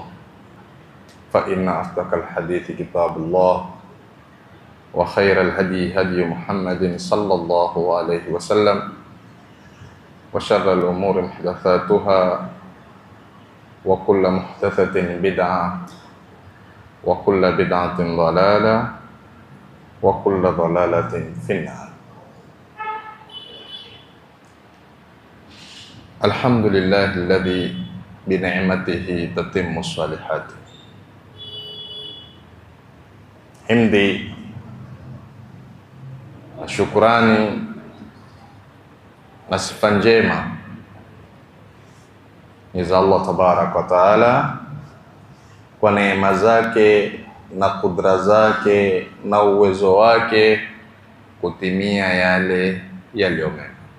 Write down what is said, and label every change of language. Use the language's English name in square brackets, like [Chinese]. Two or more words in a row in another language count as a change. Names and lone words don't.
[Arabic] فإن أصدق الحديث كتاب الله، وخير الهدي هدي محمد صلى الله عليه وسلم، وشر الأمور محدثاتها، وكل محدثة بدعة، وكل بدعة ضلالة، وكل ضلالة في النار. الحمد لله الذي بنعمته تتم الصالحات. [Swahili] Himdi na shukurani na sifa njema ni za Allah [Arabic] tabaraka wa taala [Swahili] kwa neema zake na kudra zake na uwezo wake kutimia yale yaliyo mema.